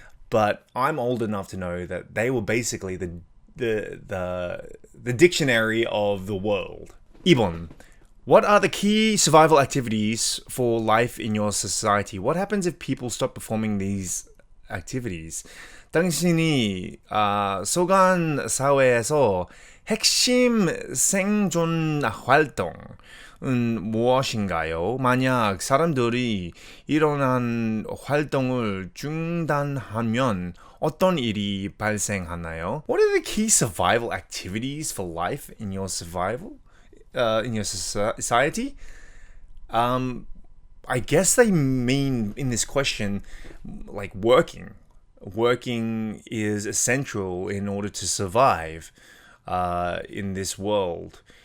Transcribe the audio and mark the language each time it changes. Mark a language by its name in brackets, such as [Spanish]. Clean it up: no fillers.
[English] But I'm old enough to know that they were basically the dictionary of the world. [Korean] 2번. [English] What are the key survival activities for life in your society? What happens if people stop performing these activities? [Korean] 당신이 소관 사회에서 핵심 생존 활동은 무엇인가요? 만약 사람들이 이러한 활동을 중단하면 어떤 일이 발생하나요? [English] What are the key survival activities for life in your survival? In your society? I guess they mean in this question like working. Working is essential in order to survive in this world.